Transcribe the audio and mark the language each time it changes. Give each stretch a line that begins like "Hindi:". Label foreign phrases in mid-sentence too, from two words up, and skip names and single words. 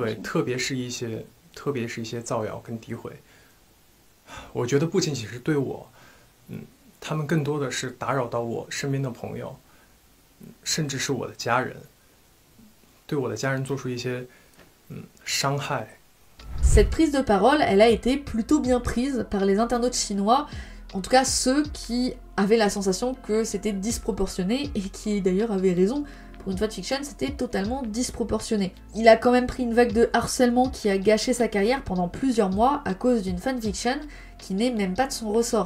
Chinese: 对，特别是一些造谣跟诋毁，我觉得不仅仅是对我，他们更多的是打扰到我身边的朋友，甚至是我的家人，对我的家人做出一些伤害。
French: Cette prise de parole, elle a été plutôt bien prise par les internautes chinois, en tout cas ceux qui avaient la sensation que c'était disproportionné et qui d'ailleurs avaient raison. Pour une fanfiction, c'était totalement disproportionné. Il a quand même pris une vague de harcèlement qui a gâché sa carrière pendant plusieurs mois à cause d'une fanfiction qui n'est même pas de son ressort.